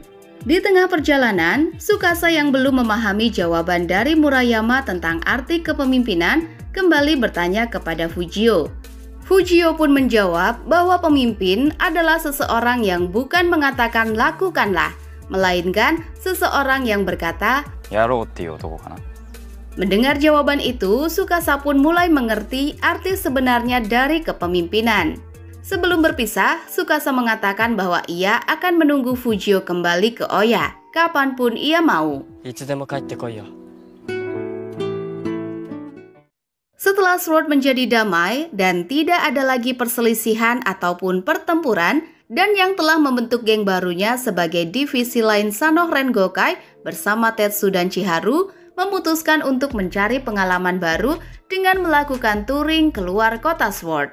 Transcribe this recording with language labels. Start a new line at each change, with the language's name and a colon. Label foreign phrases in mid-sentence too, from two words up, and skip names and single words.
Indonesian: Di tengah perjalanan, Tsukasa yang belum memahami jawaban dari Murayama tentang arti kepemimpinan kembali bertanya kepada Fujio. Fujio pun menjawab bahwa pemimpin adalah seseorang yang bukan mengatakan lakukanlah, melainkan seseorang yang berkata
Japanese: Yaroっていう男かな.
Indonesian: Mendengar jawaban itu, Tsukasa pun mulai mengerti arti sebenarnya dari kepemimpinan. Sebelum berpisah, Tsukasa mengatakan bahwa ia akan menunggu Fujio kembali ke Oya, kapanpun ia mau. Setelah Sword menjadi damai dan tidak ada lagi perselisihan ataupun pertempuran, dan yang telah membentuk geng barunya sebagai divisi lain Sanoh Rengokai bersama Tetsu dan Chiharu, memutuskan untuk mencari pengalaman baru dengan melakukan touring keluar kota Sword.